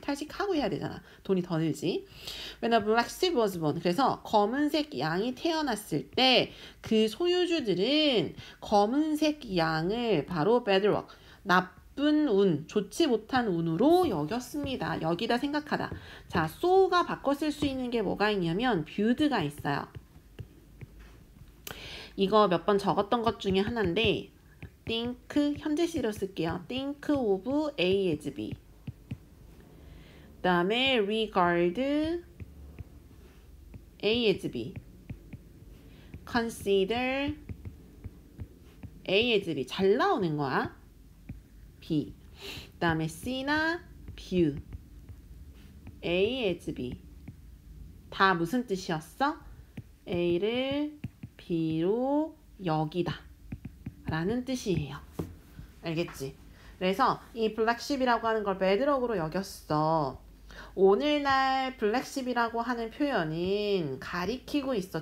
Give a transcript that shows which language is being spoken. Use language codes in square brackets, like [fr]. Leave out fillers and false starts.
[ko] 탈색하고 해야 되잖아. 돈이 더 들지. [en] When a black sheep was born, [ko] 그래서 검은색 양이 태어났을 때 그 소유주들은 검은색 양을 바로 [en] bad luck, [ko] 나쁜 운, 좋지 못한 운으로 여겼습니다. 여기다 생각하다. 자, so가 바꿔 쓸 수 있는 게 뭐가 있냐면 [en] viewed [ko] 가 있어요. 이거 몇 번 적었던 것 중에 하나인데 [en] think, [ko] 현재시로 쓸게요. [en] think of A as B. 그 다음에 regard A as B. consider A as B. [ko] 잘 나오는 거야. B. 그 다음에 C나 [en] view A as B. [ko] 다 무슨 뜻이었어? A를 B로 여기다 라는 뜻이에요. 알겠지? 그래서 이 블랙쉽이라고 하는 걸 배드럭으로 여겼어. 오늘날 블랙쉽이라고 하는 표현은 가리키고 있어.